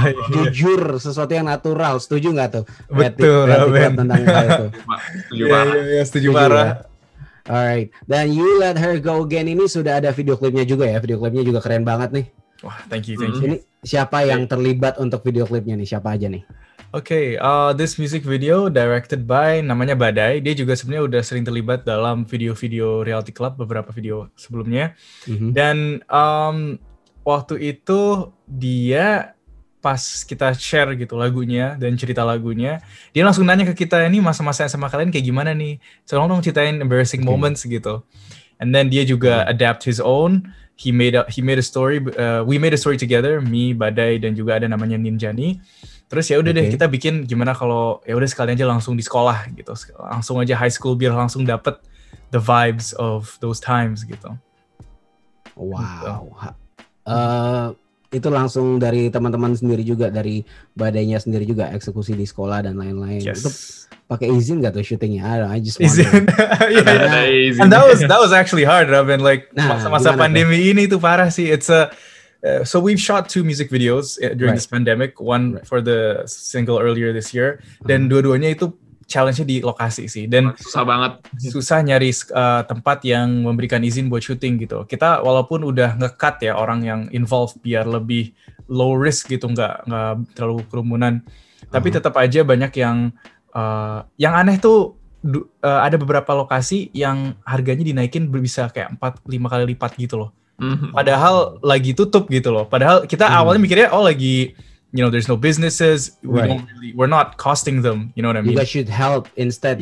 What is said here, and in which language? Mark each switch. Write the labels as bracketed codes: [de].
[id] Jujur, sesuatu yang natural. Setuju nggak tuh? Betul. Tentang itu. Setuju parah. [en] Alright. [id] Dan You Let Her Go Again ini sudah ada video klipnya juga ya. Video klipnya juga keren banget nih. [en] Wah, thank you. [id] Ini siapa yang terlibat untuk video klipnya nih? Siapa aja nih? [en] This music video directed by namanya Badai. [id] Dia juga sebenarnya udah sering terlibat dalam video-video Reality Club, beberapa video sebelumnya. Dan waktu itu dia pas kita share gitu lagunya dan cerita lagunya, dia langsung nanya ke kita, ini masa-masa SMA kalian kayak gimana nih? Tolong dong ceritain embarrassing moments gitu. [en] And then [id] dia juga [en] adapt his own. He made a story. We made a story together, me, Badai, [id] dan juga ada namanya [en] Ninjani. [id] Terus ya udah deh kita bikin gimana kalau ya udah sekalian aja langsung di sekolah gitu, langsung aja high school biar langsung dapet [en] the vibes of those times [id] gitu. [en] Wow. [id] Itu langsung dari teman-teman sendiri juga, dari Badainya sendiri juga eksekusi di sekolah dan lain-lain. [en] Yes. [id] Itu pakai izin gak tuh syutingnya? [en] I just [id] izin. [en] And that was actually hard. I mean, like [id] masa-masa pandemi ini tuh parah sih. [en] It's so we've shot 2 music videos during this pandemic. One for the single earlier this year, [id] dan dua-duanya itu challenge-nya di lokasi sih. Dan susah banget. Susah nyari tempat yang memberikan izin buat syuting gitu. Kita walaupun udah nge-cut ya orang yang involved biar lebih low risk gitu, nggak terlalu kerumunan. Tapi tetap aja banyak yang aneh tuh, ada beberapa lokasi yang harganya dinaikin bisa kayak 4-5 kali lipat gitu loh. Padahal lagi tutup gitu loh. Padahal kita awalnya mikirnya lagi, [en] there's no businesses, we're not costing them, you know what I mean? You guys should help instead.